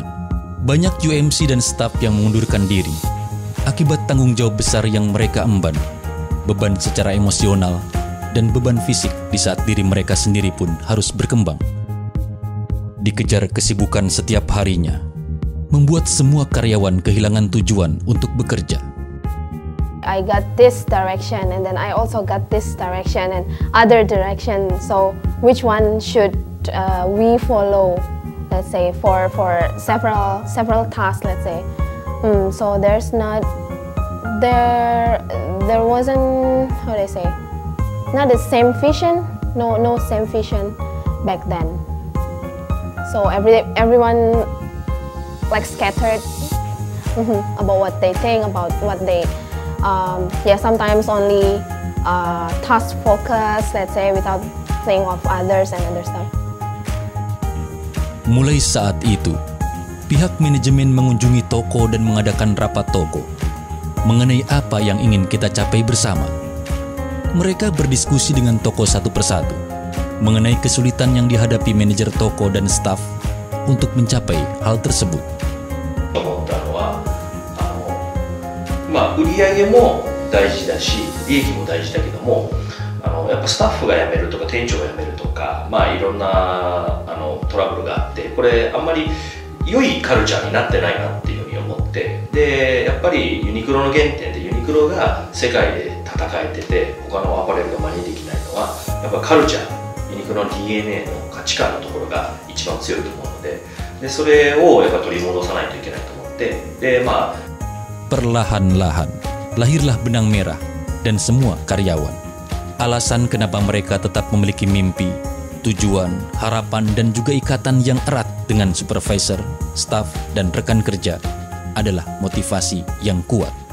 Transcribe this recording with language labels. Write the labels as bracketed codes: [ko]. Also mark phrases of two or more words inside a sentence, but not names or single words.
[id] Banyak UMC dan staf yang mengundurkan diri akibat tanggung jawab besar yang mereka emban, beban secara emosional, dan beban fisik di saat diri mereka sendiri pun harus berkembang. Dikejar kesibukan setiap harinya, membuat semua karyawan kehilangan tujuan untuk bekerja. [en] I got this direction and then I also got this direction and other direction. So which one should we follow? Let's say for several tasks. Let's say so there wasn't, how do I say, not the same vision. No same vision back then. So everyone like scattered about what they think, about what they. Sometimes only task focus, let's say, without thinking of others and other stuff. [id] Mulai saat itu, pihak manajemen mengunjungi toko dan mengadakan rapat toko mengenai apa yang ingin kita capai bersama. Mereka berdiskusi dengan toko satu persatu mengenai kesulitan yang dihadapi manajer toko dan staf untuk mencapai hal tersebut. [ja] 売り上げも大事だし、利益も大事だけども、やっぱスタッフが辞めるとか店長が辞めるとか、いろんなトラブルがあって、これあんまり良いカルチャーになってないなっていうふうに思って、でやっぱりユニクロの原点でユニクロが世界で戦えてて、他のアパレルが真似できないのはやっぱカルチャー、ユニクロの DNA の価値観のところが一番強いと思うので、それをやっぱ取り戻さないといけないと思って、で [id] perlahan-lahan lahirlah Benang Merah dan semua karyawan. Alasan kenapa mereka tetap memiliki mimpi, tujuan, harapan, dan juga ikatan yang erat dengan supervisor, staf, dan rekan kerja adalah motivasi yang kuat.